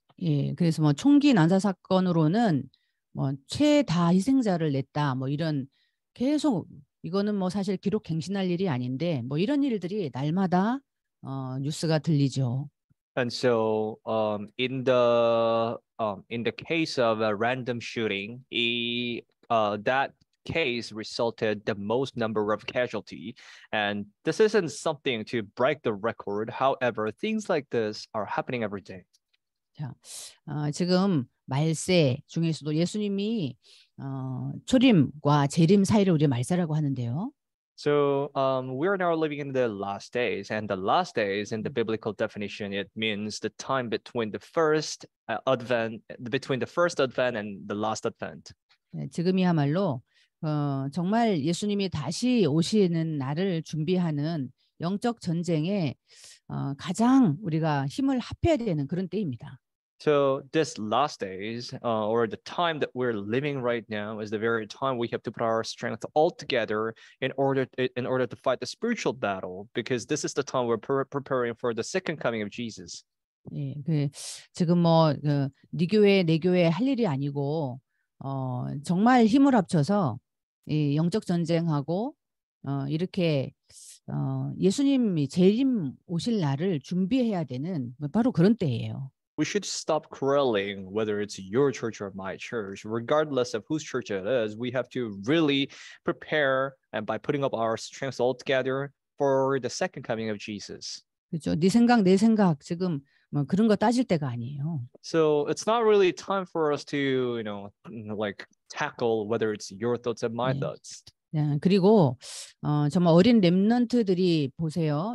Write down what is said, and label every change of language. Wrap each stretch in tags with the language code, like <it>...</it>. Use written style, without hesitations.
<ko>예, 그래서 뭐 총기 난사 사건으로는 뭐 최다 희생자를 냈다, 뭐 이런 계속 이거는 뭐 사실 기록 갱신할 일이 아닌데 뭐 이런 일들이 날마다 뉴스가 들리죠.</ko> <en>And so in the case of a random shooting, that case resulted the most number of casualty, and this isn't something to break the record. However, things like this are happening every day.</en> <ko>자, 지금 말세 중에서도 예수님이 초림과 재림 사이를 우리 말세라고 하는데요.</ko> <en>So we are now living in the last days, and the last days in the biblical definition, it means the time between the first advent and the last advent.</en> <ko>지금이야말로 정말 예수님이 다시 오시는 날을 준비하는 영적 전쟁에 가장 우리가 힘을 합해야 되는 그런 때입니다.</ko> <en>So this last days, or the time that we're living right now, is the very time we have to put our strength all together in order to fight the spiritual battle, because this is the time we're preparing for the second coming of Jesus.</en> <ko>예, 지금 뭐 네 교회 내 교회 할 일이 아니고 정말 힘을 합쳐서 이 영적 전쟁하고 이렇게 예수님이 재림 오실 날을 준비해야 되는 바로 그런 때예요.</ko> <en>We should stop quarreling whether it's your church or my church. Regardless of whose church it is, we have to really prepare, and by putting up our strengths all together for the second coming of Jesus.</en> <ko>그렇죠. 네 생각 내 생각 지금 뭐 그런 거 따질 때가 아니에요.</ko> <en>So it's not really time for us to, like tackle whether it's your thoughts and my thoughts.</en> <ko>그리고 정말 어린 렘넌트들이 보세요.</ko>